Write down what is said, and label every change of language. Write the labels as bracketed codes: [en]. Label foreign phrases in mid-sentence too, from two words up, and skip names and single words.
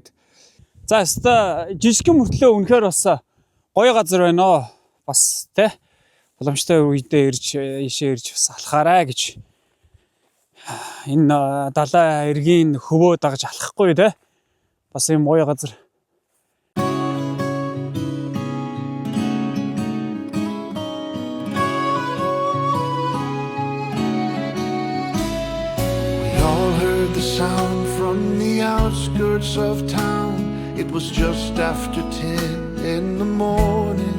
[mn] За өста жижигхэн мөртлөө үнэхээр бас гоё газар байна оо. Бас те боломжтой үедээ ийшээ ирж бас алхаарай гэж. Энэ далай эргийн хөвөө дагаж алхахгүй те. Бас юм гоё газар. [en] The sound from the outskirts of town. It was just after 10 in the morning.